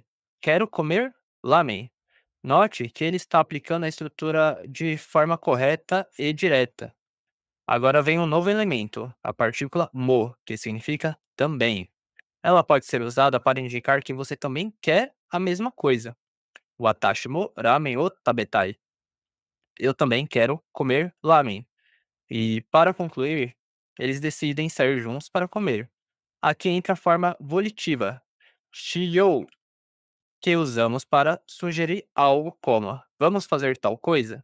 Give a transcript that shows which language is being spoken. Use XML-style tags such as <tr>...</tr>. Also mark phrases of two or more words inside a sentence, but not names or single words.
<pt>Quero comer lamen. Note que ele está aplicando a estrutura de forma correta e direta. Agora vem um novo elemento, a partícula mo, que significa também. Ela pode ser usada para indicar que você também quer a mesma coisa.</pt> <ja>私もラーメンを食べたい.</ja> <pt>Eu também quero comer lamen. E para concluir, eles decidem sair juntos para comer. Aqui entra a forma volitiva, shiyou, que usamos para sugerir algo como: vamos fazer tal coisa?</pt>